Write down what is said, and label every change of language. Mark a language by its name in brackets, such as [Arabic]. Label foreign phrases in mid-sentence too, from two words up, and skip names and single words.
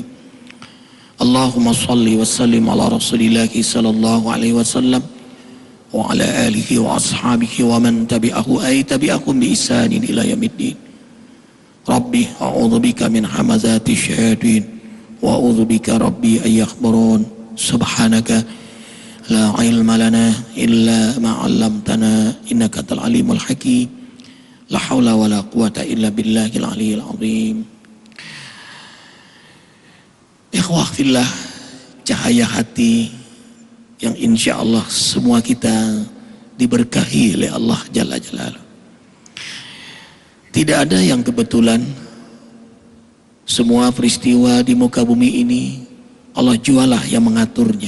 [Arabic] اللهم صل وسلم على رسول الله صلى الله عليه وسلم وعلى آله وأصحابه ومن تبعهم بإحسان إلى يوم الدين. رب أعوذ بك من همزات الشياطين وأعوذ بك رب أن يحضرون. سبحانك لا علم لنا إلا ما علمتنا إنك أنت العليم الحكيم. لا حول ولا قوة إلا بالله العلي العظيم. إخوة في الله, [Indonesian] cahaya hati yang [Arabic] إن شاء الله [Indonesian] semua kita diberkahi oleh Allah [Arabic] جل جلاله. [Indonesian] Tidak ada yang kebetulan. Semua peristiwa di muka bumi ini Allah jualah yang mengaturnya.